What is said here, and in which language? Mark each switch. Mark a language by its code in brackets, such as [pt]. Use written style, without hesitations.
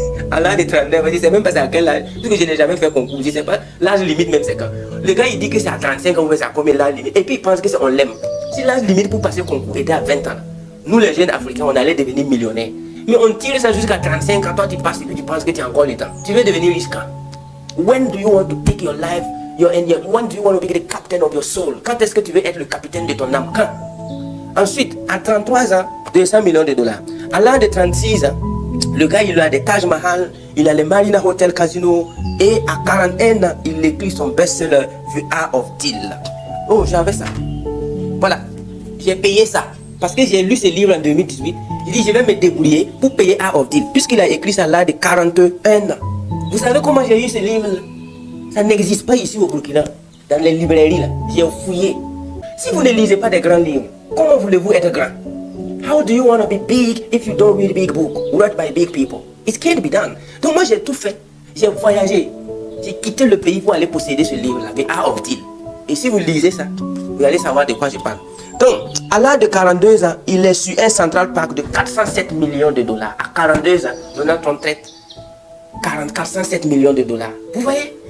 [fr] À l'âge de 39, je ne sais même pas c'est à quel âge. Parce que je n'ai jamais fait concours, je ne sais pas. L'âge limite même c'est quand. Le gars il dit que c'est à 35 ans ou c'est à combien l'âge limite. Et puis il pense que on l'aime. Si l'âge limite pour passer le concours était à 20 ans, nous les jeunes africains on allait devenir millionnaires. Mais on tire ça jusqu'à 35 ans, toi tu passes et puis tu penses que tu as encore le temps. Tu veux devenir riche quand? [en] When do you want to take your life, when do you want to be the captain of your soul? [fr] Quand est-ce que tu veux être le capitaine de ton âme? Quand? Ensuite, à 33 ans, 200 millions de dollars. À l'âge de 36 ans, le gars il a des Taj Mahal, il a les Marina Hotel Casino et à 41 ans, il écrit son best-seller The Art of Deal. Oh, j'avais ça. Voilà, j'ai payé ça. Parce que j'ai lu ce livre en 2018. Il dit, je vais me débrouiller pour payer Art of Deal. Puisqu'il a écrit ça à l'âge de 41 ans. Vous savez comment j'ai eu ce livre? Ça n'existe pas ici au Burkina, dans les librairies là. J'ai fouillé. Si vous ne lisez pas des grands livres, comment voulez-vous être grand? [en] How do you want to be big if you don't read big book read by big people? It can't be done. [fr] Donc moi j'ai tout fait. J'ai voyagé. J'ai quitté le pays pour aller posséder ce livre-là, The Art of Deal. Et si vous lisez ça, vous allez savoir de quoi je parle. Donc, à l'âge de 42 ans, il est sur un Central Park de 407 millions de dollars. À 42 ans, Donald Trump traite 407 millions de dollars. Vous voyez?